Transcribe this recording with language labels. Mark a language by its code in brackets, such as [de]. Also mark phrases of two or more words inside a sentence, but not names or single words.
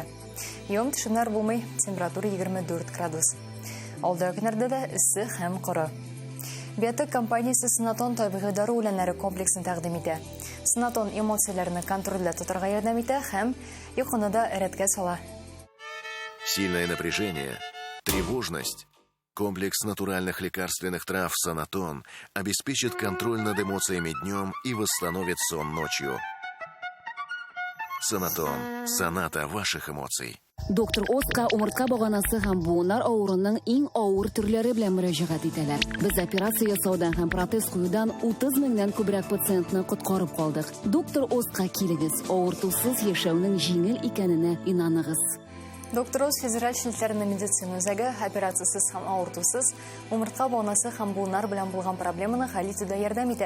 [tt] Явым-төшемнәр булмый, температура 24 градус. Алда көннәрдә дә эссе һәм коры. Биотек компаниясе Санатон табигый дару үләннәре комплексын тәкъдим итә. Санатон эмоцияләрне контрольдә тотарга ярдәм итә һәм йокыны да рәткә сала. [ru] Сильное напряжение, тревожность. Комплекс натуральных лекарственных трав «Санатон» обеспечит контроль над эмоциями днем и восстановит сон ночью. «Санатон» – соната ваших эмоций. [tt] Доктор Оска умыртка баганасы һәм буыннар авыруының иң авыр төрләре белән мөрәҗәгать итәләр. Без операция ясаудан һәм протез куюдан 30 меңнән күбрәк пациентны коткарып калдык. Доктор Оска килегез, авыртусыз яшәүнең җиңел икәненә инаныгыз. Доктор Оз федераль шелтәрне медицина үзәге операциясыз һәм авыртусыз умыртка баганасы һәм буыннар белән булган проблеманы хәл итүдә ярдәм итә.